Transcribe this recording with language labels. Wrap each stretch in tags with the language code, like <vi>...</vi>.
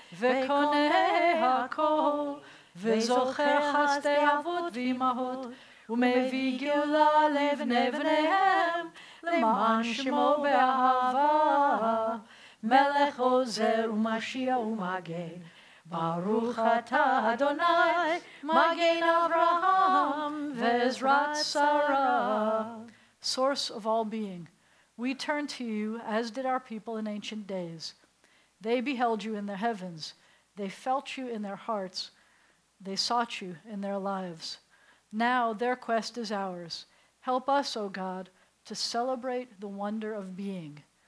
<he>Vekoneh HaKol, וזוכר חסדי אבות ואימהות, ומביא גאולה לבני בניהם, למען שמו באהבה, מלך עוזר ומשיח ומגן. ברוך אתה אדוני, מגן אברהם ועזרת שרה.</he> <en>Source of all being, we turn to you as did our people in ancient days. They beheld you in the heavens, they felt you in their hearts, they sought you in their lives. Now their quest is ours. Help us, O God, to celebrate the wonder of being.</en>